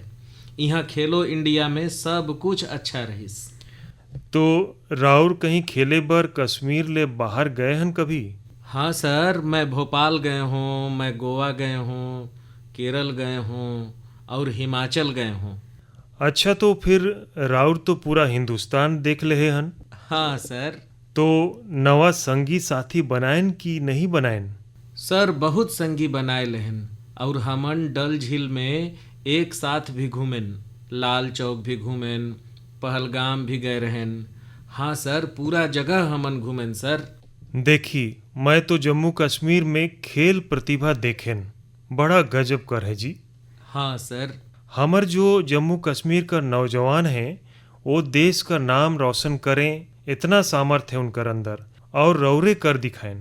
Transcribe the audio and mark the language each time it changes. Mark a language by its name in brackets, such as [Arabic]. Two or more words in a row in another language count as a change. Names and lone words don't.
[Surgujia] यहाँ खेलो इंडिया में सब कुछ अच्छा रहिस। तो राउर कहीं खेले बर कश्मीर ले बाहर गए हन कभी? [Hindi] हाँ सर, मैं भोपाल गए हूँ, मैं गोवा गए हूँ, केरल गए हूँ और हिमाचल गए हूँ। [Surgujia] अच्छा, तो फिर राउर तो पूरा हिंदुस्तान देख ले हन। हाँ सर। तो नवा संगी साथी बनाएन कि नहीं बनाएन? सर बहुत संगी बनाए लेहन और हमन डल झील में एक साथ भी घूमेन, लाल चौक भी घूमेन, पहलगाम भी गए रहन। हाँ सर, पूरा जगह हमन घूमेन सर। देखी, मैं तो जम्मू कश्मीर में खेल प्रतिभा देखेन, बड़ा गजब कर है जी। हाँ सर। [Hindi] हमर जो जम्मू कश्मीर का नौजवान हैं, वो देश का नाम रोशन करें, इतना सामर्थ्य है उनकर अंदर और रौरे कर दिखाएं।